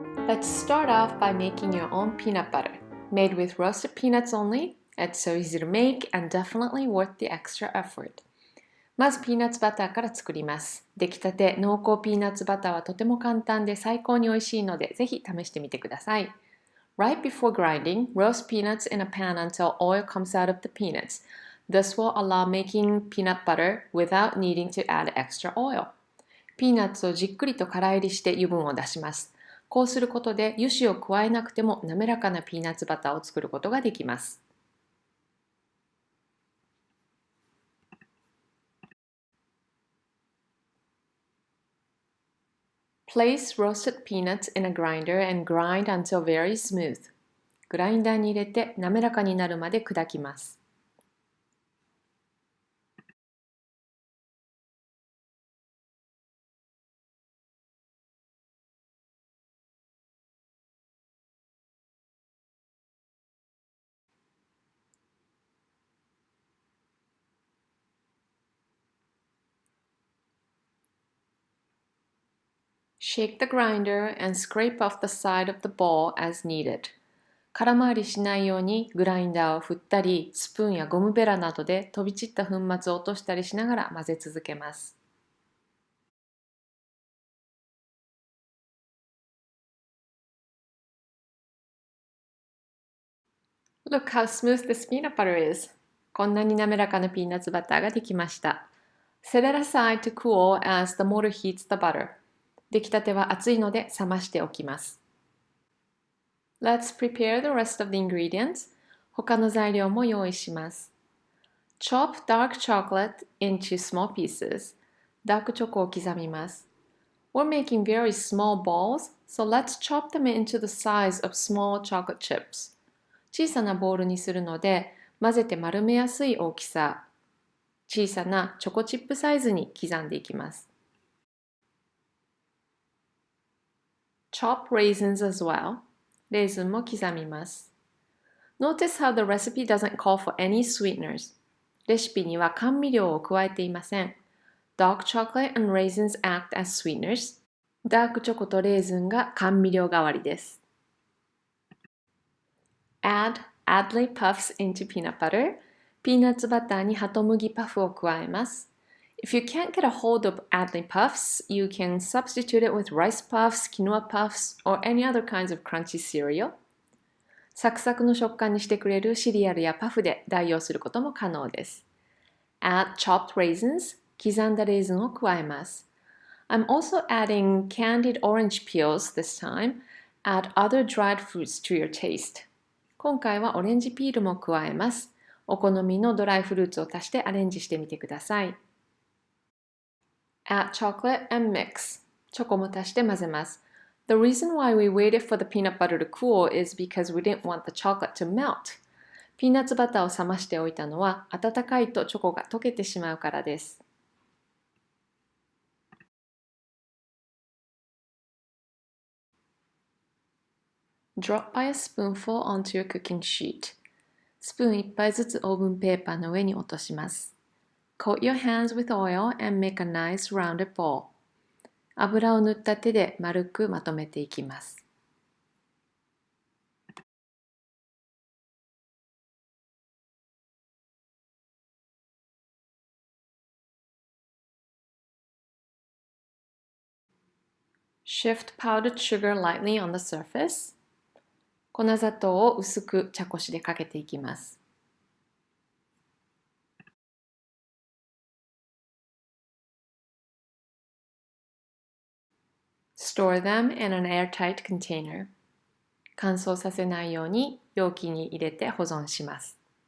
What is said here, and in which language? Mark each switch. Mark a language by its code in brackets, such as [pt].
[en] Let's start off by making your own peanut butter. Made with roasted peanuts only, it's so easy to make and definitely worth the extra effort. [ja] まずピーナッツバターから作ります。出来たて濃厚ピーナッツバターはとても簡単で最高に美味しいのでぜひ試してみてください。 [en] Right before grinding, roast peanuts in a pan until oil comes out of the peanuts. This will allow making peanut butter without needing to add extra oil. [ja] ピーナッツをじっくりとから煎りして油分を出します。こうすることで油脂を加えなくても滑らかなピーナッツバターを作ることができます。 [en] Place roasted peanuts in a grinder and grind until very smooth. [ja] グラインダーに入れて滑らかになるまで砕きます。 [en] Shake the grinder and scrape off the side of the bowl as needed. [ja] 空回りしないようにグラインダーを振ったり、スプーンやゴムベラなどで飛び散った粉末を落としたりしながら混ぜ続けます。 [en] Look how smooth this peanut butter is. [ja] こんなに滑らかなピーナッツバターができました。 [en] Set it aside to cool as the motor heats the butter. [ja] 出来たては熱いので冷ましておきます。 [en] Let's prepare the rest of the ingredients. [ja] 他の材料も用意します。 [en] Chop dark chocolate into small pieces. [ja] ダークチョコを刻みます。 [en] We're making very small balls, so let's chop them into the size of small chocolate chips. [ja] 小さなボールにするので、混ぜて丸めやすい大きさ、小さなチョコチップサイズに刻んでいきます。 [en] Chop raisins as well. [ja] レーズンも刻みます。 [en] Notice how the recipe doesn't call for any sweeteners. [ja] レシピには甘味料を加えていません。 [en] Dark chocolate and raisins act as sweeteners. [ja] ダークチョコとレーズンが甘味料代わりです。 [en] Add Adlay puffs into peanut butter. [ja] ピーナッツバターにはと麦パフを加えます。 [en] If you can't get a hold of Adlay puffs, you can substitute it with rice puffs, quinoa puffs, or any other kinds of crunchy cereal. [ja] サクサクの食感にしてくれるシリアルやパフで代用することも可能です。 [en] Add chopped raisins. [ja] 刻んだレーズンを加えます。 [en] I'm also adding candied orange peels this time. Add other dried fruits to your taste. [ja] 今回はオレンジピールも加えます。お好みのドライフルーツを足してアレンジしてみてください。 [en] Add chocolate and mix. [ja] チョコも足して混ぜます。 [en] The reason why we waited for the peanut butter to cool is because we didn't want the chocolate to melt. [ja] ピーナッツバターを冷ましておいたのは温かいとチョコが溶けてしまうからです。 [en] Drop by a spoonful onto your cooking sheet. [ja] スプーン1杯ずつオーブンペーパーの上に落とします。 [en] Coat your hands with oil and make a nice rounded ball. [ja] 油を塗った手で丸くまとめていきます。 [en] Shift powdered sugar lightly on the surface. [ja] 粉砂糖を薄く茶こしでかけていきます。 [en] Store them in an airtight container. [ja] 乾燥させないように容器に入れて保存します。